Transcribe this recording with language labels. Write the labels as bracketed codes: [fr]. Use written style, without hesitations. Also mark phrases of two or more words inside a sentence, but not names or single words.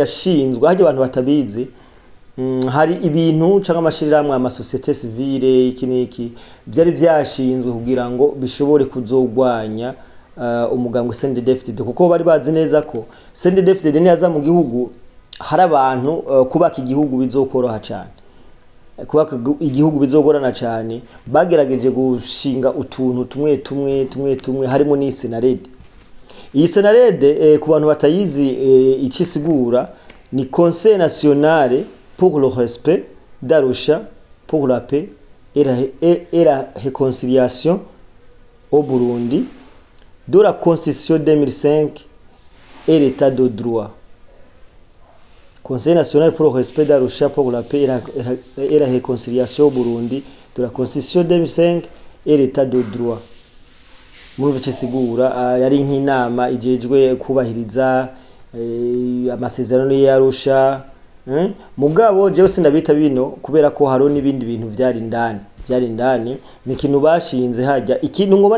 [rn] yashinzwe haje abantu batabizi hari ibintu cyangwa amashirahamwe amasosiyete civile iki byari byashinzwe kugira ngo bishobore kuzogwanya umugambwe CNDD-FDD kuko bari bazi neza ko CNDD-FDD niyaza mu gihugu hari abantu kubaka igihugu bizokoroha cyane kubaka igihugu bizogorana cyane bagerageje gushinga utuntu tumwe harimo ni Senarede. Iyi Senarede ku bantu batayizi ikisigura ni [fr] Conseil national pour le respect d'Arusha pour la paix et la réconciliation au Burundi de la Constitution 2005 et l'état de droit. Conseil national pour le respect d'Arusha pour la paix et la réconciliation au Burundi de la Constitution 2005 et l'état de droit. [rn] Muri kisigura yari nk'inama ijejwe kubahiriza amasezerano y'Arusha mugabo je sindabita bino kubera ko haro nibindi bintu byari indani ni kintu bashinze hajya ikintu ngo